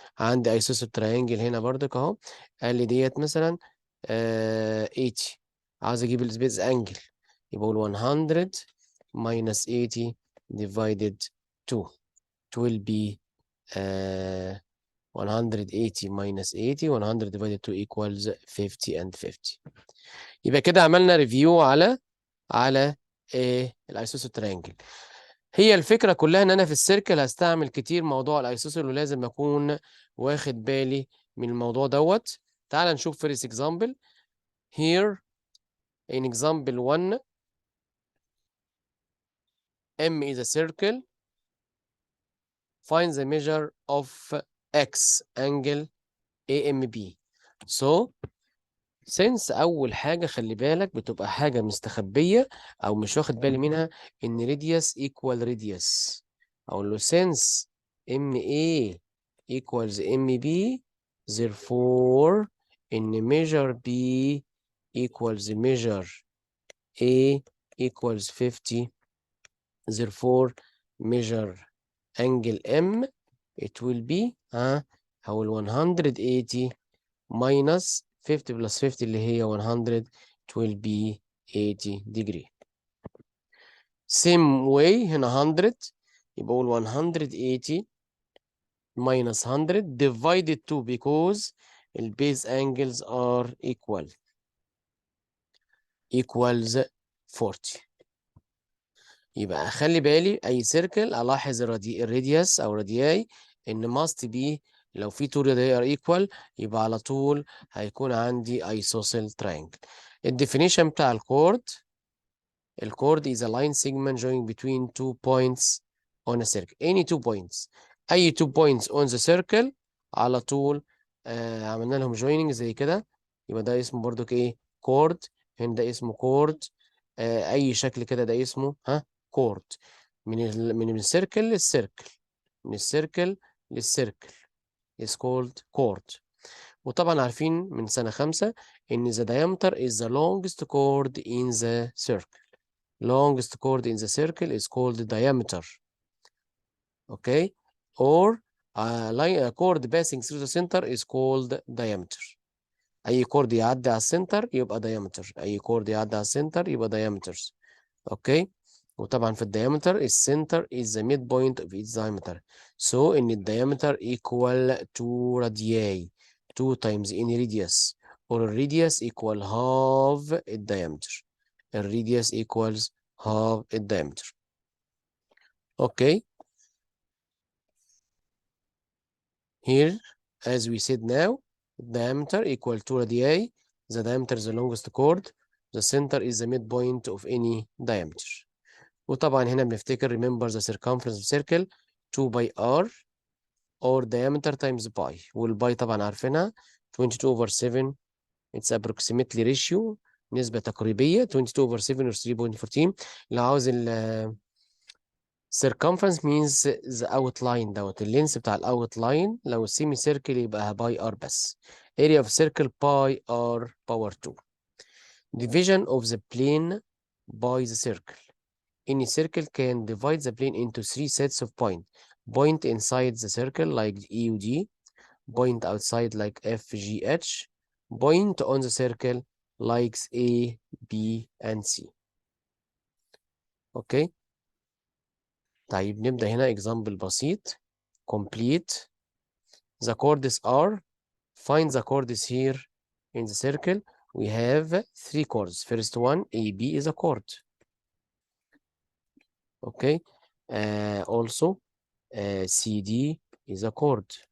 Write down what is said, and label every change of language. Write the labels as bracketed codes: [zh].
[ar] عندي ايسوسيال تراينجل هنا برضك اهو، قال لي ديت مثلا 80، عاوز اجيب البيز انجل يبقى اقول 100 ماينس 80 ديفايدد 2 [en] will be 180 minus 80 100 divided 2 equals 50 and 50. [ar] يبقى كده عملنا ريفيو على الايسوسيل ترينجل. هي الفكرة كلها ان انا في السيركل هستعمل كتير موضوع الايسوسيل، ولازم اكون واخد بالي من الموضوع دوت. تعال نشوف [en] first example. Here in example 1 M is a circle. Find the measure of X angle AMB. [ar] So since أول حاجة خلي بالك بتبقى حاجة مستخبية أو مش واخد بالي منها، إن [en] radius equal radius. [ar] أقول له [en] since MA equals MB therefore إن measure B equals measure A equals 50 therefore measure angle M it will be هقول 180 minus 50 plus 50 [ar] اللي هي [en] 100 it will be 80 degree. same way هنا 100 [ar] يبقى اقول [en] 180 minus 100 divided 2 because the base angles are equals 40. [ar] يبقى اخلي بالي اي سيركل الاحظ الراديوس او رادياي ان must be لو في [en] two radii are equal [ar] يبقى على طول هيكون عندي isosceles triangle. الديفينيشن بتاع الكورد [en] is a line segment joining between 2 points on a circle. any 2 points [ar] اي 2 points [en] on the circle [ar] على طول عملنا لهم joining زي كده، يبقى ده اسمه برضو ايه كورد. هنا ده اسمه كورد. اي شكل كده ده اسمه كورد. من السيركل للسيركل، من السيركل للسيركل [en] is called chord. [ar] وطبعا عارفين من سنة 5 إن [en] the diameter is the longest chord in the circle. Longest chord in the circle is called diameter. Okay? Or a chord passing through the center is called diameter. [ar] اي كورد يعدي على السنتر يبقى diameter، اي كورد يعدي على السنتر يبقى diameters. اوكي. [en] وطبعا في الديامتر السنتر is the midpoint of its diameter. So ان الديامتر equal 2 radii 2 times any radius or radius equal half الديامتر. الراديوس equals half الديامتر. [ar] اوكي. [en] Here as we said now diameter equal 2 radii. The diameter is the longest chord. The center is the midpoint of any diameter. [ar] وطبعا هنا بنفتكر [en] remember the circumference of circle 2 by r or diameter times pi. [ar] والباي طبعا عارفينها 22 over 7. [en] It's approximately ratio [ar] نسبة تقريبية [en] 22 over 7 or 3.14. [ar] لو عاوز ال [en] circumference means the outline [ar] دوت اللينس بتاع الاوتلاين. لو السيمي سيركل يبقى باي ار بس. [en] area of circle pi r power 2. Division of the plane by the circle. Any circle can divide the plane into 3 sets of points. Point inside the circle like E و D. Point outside like F, G, H. Point on the circle like A, B, and C. Okay. [ar] طيب نبدأ هنا example بسيط. [en] Complete. The chords are. Find the chords here in the circle. We have 3 chords. First one, AB is a chord. Okay. Also, CD is a chord.